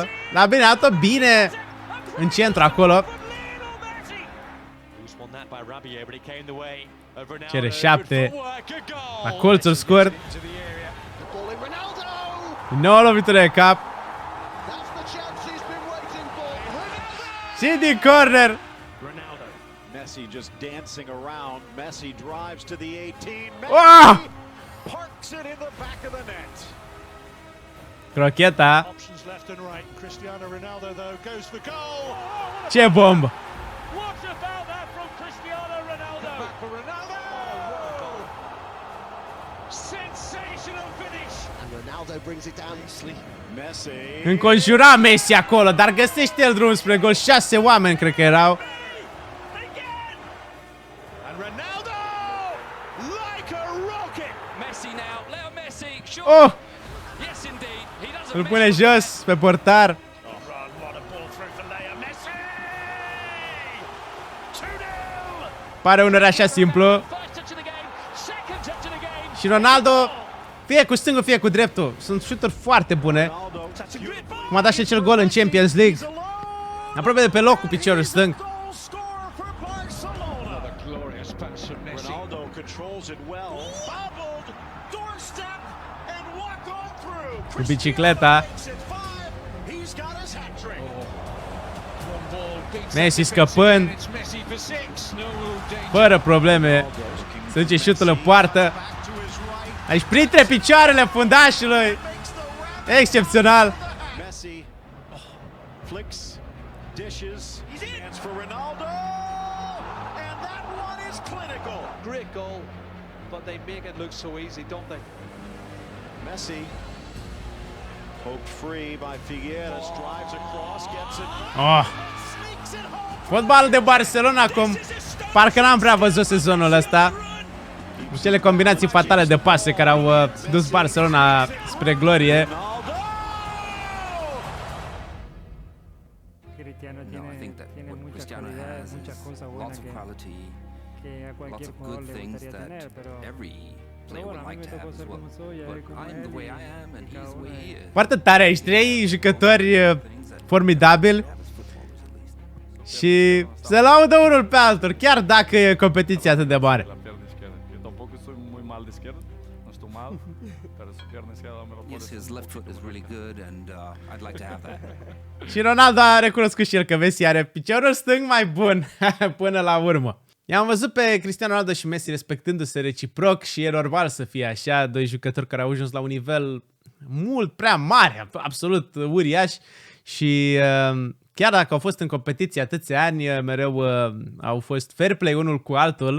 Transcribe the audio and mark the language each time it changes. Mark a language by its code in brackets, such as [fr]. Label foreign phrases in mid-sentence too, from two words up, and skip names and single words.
[ro] La bine, a dat-o bine în centru acolo. Cere 7 la colțul scurt. Nouă lovitură de cap. Și din corner. [en] Messi just dancing around. Messi drives to the 18. Wow! parks it in the back of the net. [ro] Crocheta. [en] Options left and right. Cristiano Ronaldo though goes for goal. [ro] Ce bombă! [en] What about that from Cristiano Ronaldo? Back for Ronaldo. Sensational finish. And Ronaldo brings it down nicely. Messi. [ro] Înconjura Messi acolo, dar găsește el drum spre gol. 6 oameni cred că erau. [en] Again. And Ronaldo like a rocket. Messi now, Leo Messi, sure. Oh! Yes, indeed. He doesn't [ro] Îl [en] miss. [ro] pune jos pe portar. [en] Oh, what a ball through for Leo Messi. 2-0. [ro] Pare uneori așa simplu. [en] First touch of the game, second touch of the game. [ro] Și Ronaldo, fie cu stângul, fie cu dreptul. Sunt șuturi foarte bune. [en] Ronaldo, that's a good ball. [ro] Cum a dat și acel gol în Champions League. Aproape de pe loc cu piciorul stâng. [en] Goal scorer for Barcelona. Another glorious pass from Messi. Ronaldo controls it well. Bobbled, doorstep, and walk on through. [ro] Cu bicicleta. [en] He's got his hat-trick. [ro] Messi scăpând. [en] It's Messi for 6. No danger. [ro] Fără probleme. Se duce șutul în poartă. [en] Back to his right. [ro] Aici printre picioarele fundașului. [en] Makes the wrap. [ro] Excepțional. [en] Messi flicks, dishes, hands for Ronaldo, and that one is clinical. Great goal, but they make it look so easy, don't they? Messi poked free by Figueres, drives across, gets it, Oh, sneaks it home. [ro] fotbalul de Barcelona acum. Parcă n-am prea văzut sezonul ăsta. Cu cele combinații fatale de pase care au dus Barcelona spre glorie. Ronaldo! Cristiano [en] No, I think that [es] tiene [en] what [es] mucha Cristiano calidad, [en] has [es] muchas cosas [en] is [es] buenas [en] lots of quality, [es] que a [en] lots [es] cualquier [en] of [es] jugador [en] good [es] le [en] things [es] gustaría [en] that [es] tener, pero [en] every player [es] bueno, [en] would [es] a mí [en] like [es] me [en] to have [es] tocó [en] as [es] ser [en] well. [es] como soy, [en] But [es] como [en] I'm the [es] él [en] way [es] y- [en] I am, and [es] y [en] he's [es] cada [en] the way [es] uno [en] he [es] es- [en] is. [ro] Foarte tare aici, 3 jucători formidabili. [en] Have as footballers at least. [ro] Și se laudă unul pe altul, chiar dacă e competiția atât de mare. [es] La pierna izquierda. Yo tampoco soy muy mal de izquierda, no estoy mal, pero su pierna izquierda me lo [en] Yes, his left foot is really good, and I'd like to have that. [ro] Și Ronaldo a recunoscut și el că Messi are piciorul stâng mai bun până la urmă. I-am văzut pe Cristiano Ronaldo și Messi respectându-se reciproc și e normal să fie așa, doi jucători care au ajuns la un nivel mult prea mare, absolut uriaș și chiar dacă au fost în competiție atâția ani, mereu au fost [en] fair play [ro] unul cu altul.